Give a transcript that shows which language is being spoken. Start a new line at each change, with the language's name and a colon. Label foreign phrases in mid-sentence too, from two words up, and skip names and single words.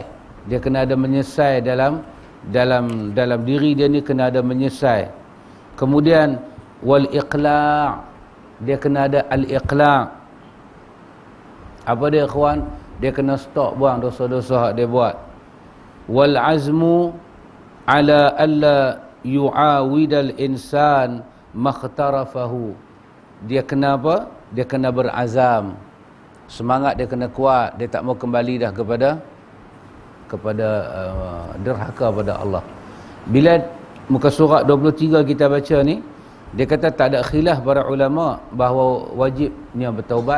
Malay: Dia kena ada menyesal dalam diri dia ni, kena ada menyesal. Kemudian wal iqla'. Dia kena ada al-iqla'. Apa dia ikhwan? Dia kena stop buang dosa-dosa dia buat.
Arabic: والعزم على ألا يعاود الإنسان ما اقترفه.
Malay: Dia kena apa? Dia kena berazam. Semangat dia kena kuat. Dia tak mau kembali dah kepada derhaka pada Allah. Bila muka surat 23 kita baca ni, dia kata tak ada khilaf para ulama bahawa wajibnya bertaubat.